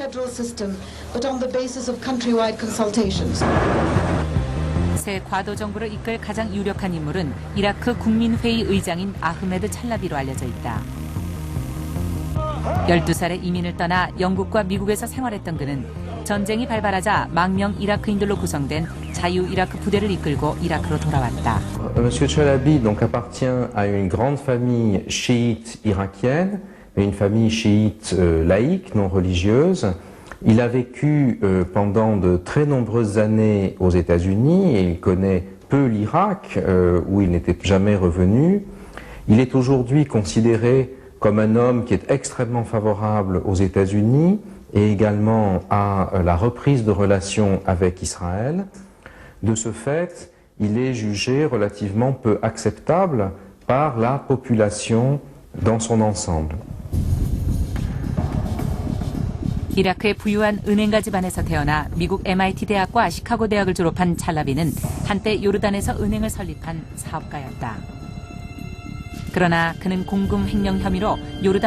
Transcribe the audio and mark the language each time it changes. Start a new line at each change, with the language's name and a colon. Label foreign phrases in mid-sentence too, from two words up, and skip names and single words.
Korean: 새 과도정부를 이끌 가장 유력한 인물은 이라크 국민회의 의장인 아흐메드 찰라비로 알려져 있다. 12살에 이민을 떠나 영국과 미국에서 생활했던 그는 전쟁이 발발하자 망명 이라크인들로 구성된 자유 이라크 부대를 이끌고 이라크로 돌아왔다.
French: Monsieur Chalabi donc appartient à une grande famille chiite irakienne, une famille chiite laïque, non religieuse. Il a vécu pendant de très nombreuses années aux États-Unis et il connaît peu l'Irak, où il n'était jamais revenu. Il est aujourd'hui considéré comme un homme qui est extrêmement favorable aux États-Unis et également à la reprise de relations avec Israël. De ce fait, il est jugé relativement peu acceptable par la population dans son ensemble.
Korean: 이라크의 부유한 은행가 집안에서 태어나 미국 MIT 대학과 시카고 대학을 졸업한 찰라비는 한때 요르단에서 은행을 설립한 사업가였다. 그러나 그는 공금 횡령 혐의로 요르단